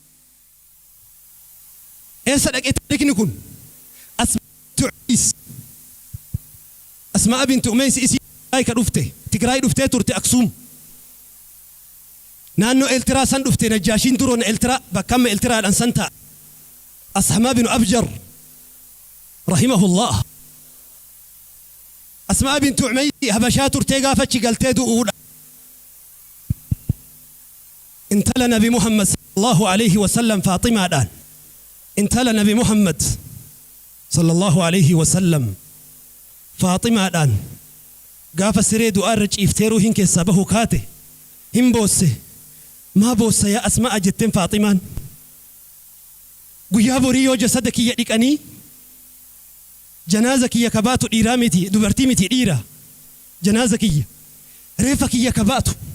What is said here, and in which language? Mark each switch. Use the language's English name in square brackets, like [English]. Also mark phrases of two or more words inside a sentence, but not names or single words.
[Oromo] eessa dhaqee taarikni kun Asmaa bintu Umays isii ka dhufte Tigraay dhuftee turte Aksuum naannoo Eeltiraa san dhufte Najjaashiin duroon Eeltiraa bakkamma Eeltiraadhaan san ta'a Ashamaa binu Abjar rahimahullah Asmaa bintu Umays habashaa turtee gaafachi galtee du'uudha intala Nabi Muhammad [Arabic] صلى الله عليه وسلم [Oromo] Faatimaadhaan intala Nabi Muhammad sallallahu [Arabic] عليه وسلم [Oromo] Faatimaadhaan gaafa siree du'aa irra ciiftee ruuhiin keessaa bahu kaate hin boosse maa boossa yaa Asmaa jetteen Faatimaan guyyaa borii yoo jasada kiyya dhiqanii janaaza kiyya kabaatu dhiiraa miti dubartii miti dhiira janaaza kiyya reefa kiyya kabaatu